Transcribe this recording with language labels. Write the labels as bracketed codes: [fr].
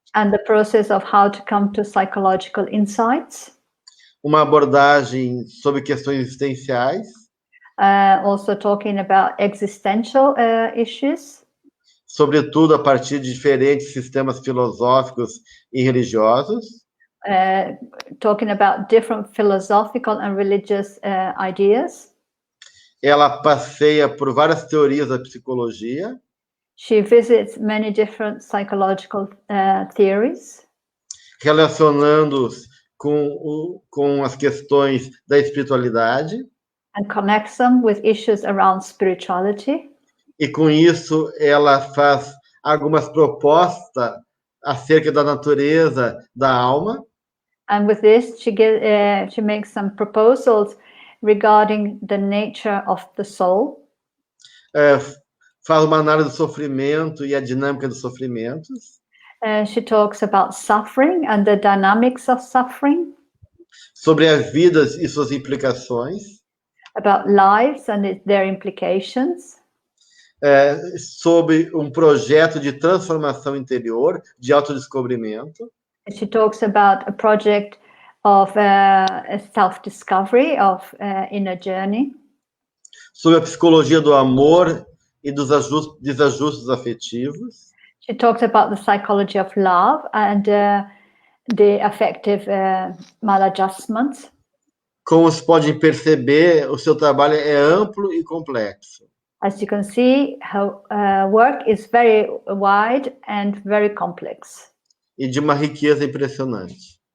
[en] And the process of how to come to psychological insights. [pt] Uma abordagem sobre questões existenciais. [en] Also talking about existential issues. [pt] Sobretudo a partir de diferentes sistemas filosóficos e religiosos. [en] Talking about different philosophical and religious ideas. [pt] Ela passeia por várias teorias da psicologia. [en] She visits many different psychological theories. [pt] Relacionando-os com as questões da espiritualidade. [en] And connects them with issues around spirituality. [pt] E com isso ela faz algumas propostas acerca da natureza da alma. [en] And with this, she makes some proposals regarding the nature of the soul. [pt] Faz uma análise do sofrimento e a dinâmica dos sofrimentos. [en] She talks about suffering and the dynamics of suffering. [pt] Sobre as vidas e suas implicações. [en] About lives and their implications. [pt] Sobre projeto de transformação interior, de autodescobrimento. [en] She talks about a project of self-discovery, of inner journey. [pt] Sobre a psicologia do amor e dos desajustes afetivos. [en] She talks about the psychology of love and the affective maladjustments. [pt] Como se podem perceber, o seu trabalho é amplo e complexo. [en] As you can see, her work is very wide and very complex. [pt] E de uma riqueza impressionante.